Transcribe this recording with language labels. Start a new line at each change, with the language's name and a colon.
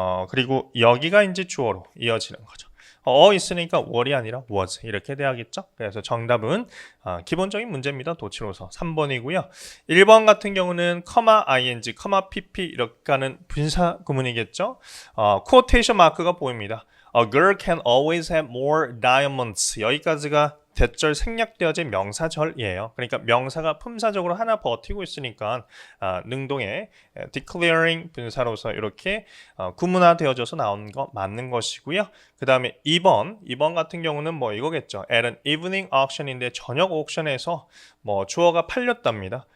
Korean: 그리고 여기가 이제 주어로 이어지는 거죠. 있으니까 were이 아니라 was 이렇게 돼야겠죠. 그래서 정답은 기본적인 문제입니다. 도치로서 3번이고요. 1번 같은 경우는 ing, pp 이렇게 하는 분사 구문이겠죠. quotation 마크가 보입니다.
English: A girl can always have more diamonds.
Korean: 여기까지가 대절 생략되어진 명사절이에요. 그러니까 명사가 품사적으로 하나 버티고 있으니까 능동의 declaring 분사로서 이렇게 구문화되어져서 나온 거 맞는 것이고요. 그 다음에 2번 같은 경우는 뭐 이거겠죠.
English: At an evening auction
Korean: 인데 저녁 옥션에서 뭐 주어가 팔렸답니다.